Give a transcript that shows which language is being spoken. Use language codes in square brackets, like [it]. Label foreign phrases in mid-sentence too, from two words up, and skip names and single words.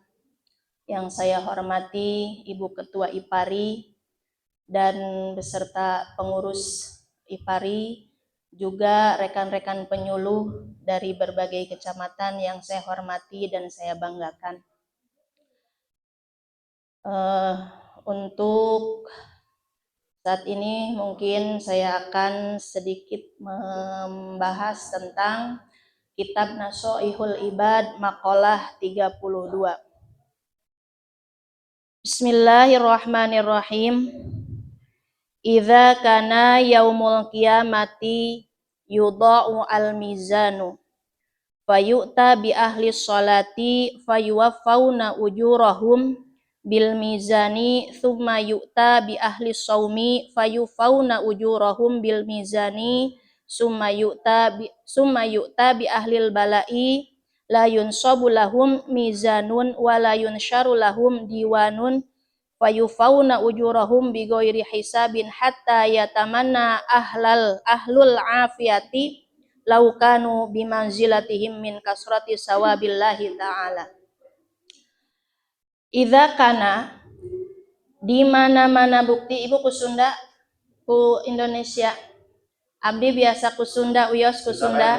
[id] Yang saya hormati Ibu Ketua IPARI dan beserta pengurus IPARI, juga rekan-rekan penyuluh dari berbagai kecamatan yang saya hormati dan saya banggakan. Untuk saat ini mungkin saya akan sedikit membahas tentang Kitab Nasha'ihul Ibad maqalah 32. [ar] Bismillahirrahmanirrahim. إذا كان يوم القيامة يوضع الميزان فيؤتى بأهل الصلاة فيوفون أجورهم بال الميزان ثم يؤتى بأهل الصوم فيوفون أجورهم بالميزان ثم يؤتى بأهل البلاء لا ينصب لهم ميزان ولا ينشر لهم ديوان فيوفون أجورهم بغير حساب حتى يتمنى أهل العافية لو كانوا بمنزلتهم من كثرة ثواب الله تعالى. إذا كان, [id] di mana-mana bukti. [su] Ibu ku Sunda, ku Indonesia. Abdi biasa ku Sunda, uyos ku Sunda.